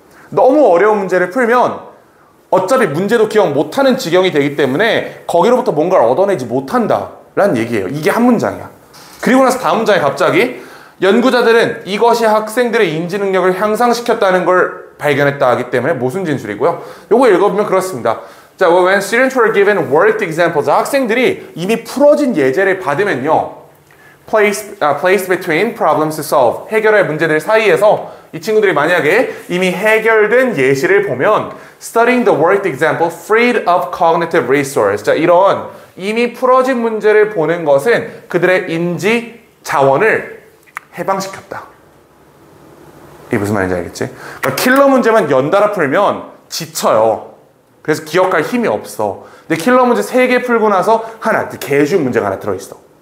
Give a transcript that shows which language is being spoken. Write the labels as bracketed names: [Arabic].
[Korean] 너무 어려운 문제를 풀면 어차피 문제도 기억 못하는 지경이 되기 때문에 거기로부터 뭔가를 얻어내지 못한다라는 얘기예요. 이게 한 문장이야. 그리고 나서 다음 문장에 갑자기 연구자들은 이것이 학생들의 인지 능력을 향상시켰다는 걸 발견했다 하기 때문에 모순 진술이고요. 요거 읽어보면 그렇습니다. [English] 자, when students were given worked examples, [Korean] 학생들이 이미 풀어진 예제를 받으면요, [English] place between problems to solve, [Korean] 해결할 문제들 사이에서 이 친구들이 만약에 이미 해결된 예시를 보면 [English] studying the worked example freed up cognitive resource. [Korean] 자, 이런 이미 풀어진 문제를 보는 것은 그들의 인지 자원을 해방시켰다. 이게 무슨 말인지 알겠지? 그러니까 킬러 문제만 연달아 풀면 지쳐요. 그래서 기억할 힘이 없어. 근데 킬러 문제 3개 풀고 나서 하나, 개쉬운 문제가 하나 들어있어.